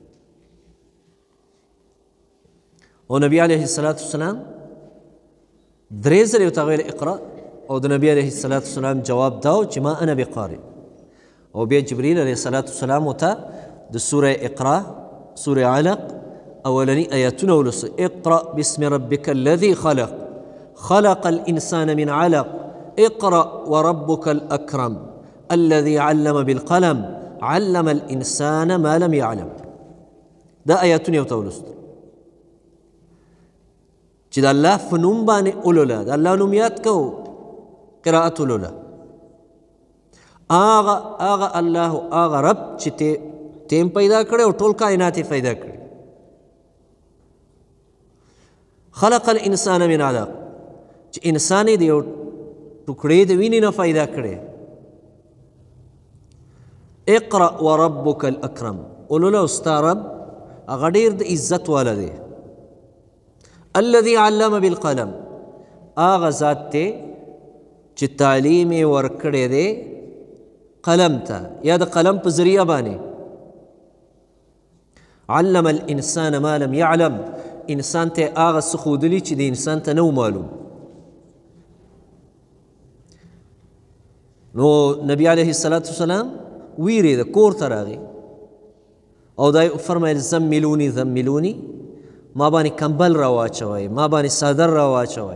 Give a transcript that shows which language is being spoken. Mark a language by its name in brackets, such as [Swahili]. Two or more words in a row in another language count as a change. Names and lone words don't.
[Pashto] او نبی علیه السلام درې ځلې ورته ویل اقرأ، او د نبی علیه السلام جواب دا و چې [Arabic] ما انا بقارئ. [Pashto] او بیا جبریل علیه السلام ورته د سوره اقرأ سوره علق اولني آیاتونه ولوستل. [Arabic] اقرأ باسم ربک الذي خلق خلق الانسان من علق اقرأ وربك الأكرم الذي علم بالقلم علم الإنسان ما لم يعلم. [Pashto] دا آیاتونه ورته ولوستل چې د الله په نوم باندې اولوله، د الله نوم یاد کو، قرأت اولوله. آغا الله آغا رب چې تیم پیدا کړی او ټول کائنات یې پیدا کړي. [Arabic] خلق الانسان من علق، [Pashto] چې انسان یې د یو ټوکړې د وینې نه پیدا کړی. [Arabic] اقرأ وربک الاکرم، [Pashto] اولوله او ستا رب هغه ډېر د عزت والا دی. [Arabic] الذي علم بالقلم، [Pashto] آغا ذات دی چې تعلیم یې ورکړی دی قلم ته یا د قلم په ذریعه باندې. [Arabic] علم الانسان ما لم يعلم، [Pashto] انسان ته هغه څه ښودلي چې د انسان ته نه و معلوم. نو نبی علیه السلام ویرېده، کور ته راغی او دا یې فرمیل [Arabic] زملوني زملوني، [Pashto] ما باندې کمبل را واچوئ، ما باندې صادر را واچوئ.